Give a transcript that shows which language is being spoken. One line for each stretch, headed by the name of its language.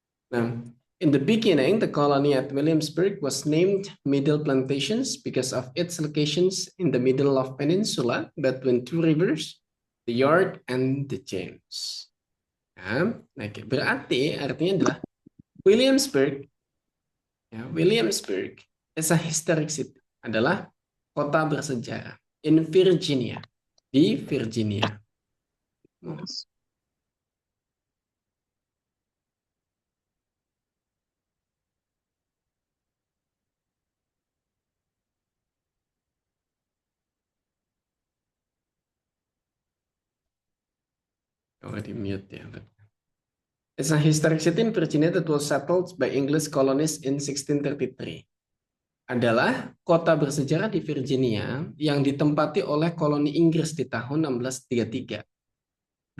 English: Now, in the beginning, the colony at Williamsburg was named Middle Plantations because of its locations in the middle of peninsula between two rivers, the York and the James.
Indonesian: Nah, berarti artinya adalah Williamsburg.
English: Ya, Williamsburg is a historic city,
Indonesian: adalah kota bersejarah
English: in Virginia,
Indonesian: di Virginia.
English: Already mute ya. It's a historic city in Virginia that was settled by English colonists in 1633.
Indonesian: Adalah kota bersejarah di Virginia yang ditempati oleh koloni Inggris di tahun 1633.